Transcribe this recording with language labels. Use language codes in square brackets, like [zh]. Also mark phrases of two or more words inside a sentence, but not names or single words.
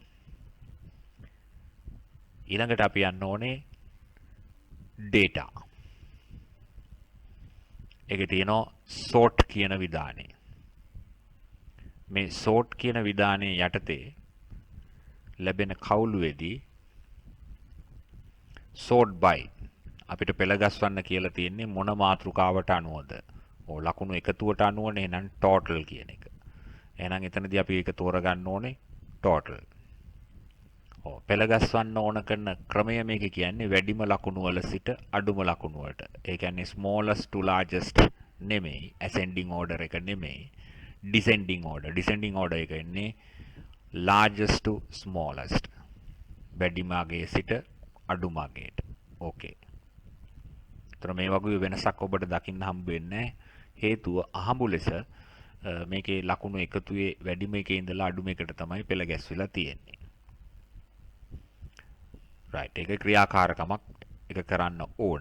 [si] ඊළඟට අපි යන්න ඕනේ data. ඒකේ තියෙනවා sort කියන විධානය. මේ sort කියන විධානයේ යටතේ ලැබෙන කවුළුවේදී [en] sort by [si] අපිට පෙළ ගස්වන්න කියලා තියෙන්නේ මොන මාතෘකාවට අනුවද? ලකුණු එකතුවට අනුවනේ. එහෙනම් total කියන එක. එහෙනම් එතනදී අපි ඒක තෝරගන්න ඕනේ total. පෙළ ගස්වන්න ඕන කරන ක්‍රමය මේක කියන්නේ වැඩිම ලකුණු වල සිට අඩුම ලකුණු වලට. ඒ කියන්නේ [en] smallest to largest [si] නෙමෙයි, [en] ascending order [si] එක නෙමෙයි, [en] descending order. Descending order [si] එක ඉන්නේ [en] largest to smallest. [si] වැඩිම අගයේ සිට අඩුම අගයට. ඕකේ. ඒතර මේ වගේ වෙනසක් ඔබට දකින්න හම්බ වෙන්නේ හේතුව අහඹු ලෙස මේකේ ලකුණු එකතුවේ වැඩිම එකේ ඉඳලා අඩුම එකට තමයි පෙළ ගැස්විලා තියෙන්නේ. right. ඒක ක්‍රියාකාරකමක් එක කරන්න ඕන.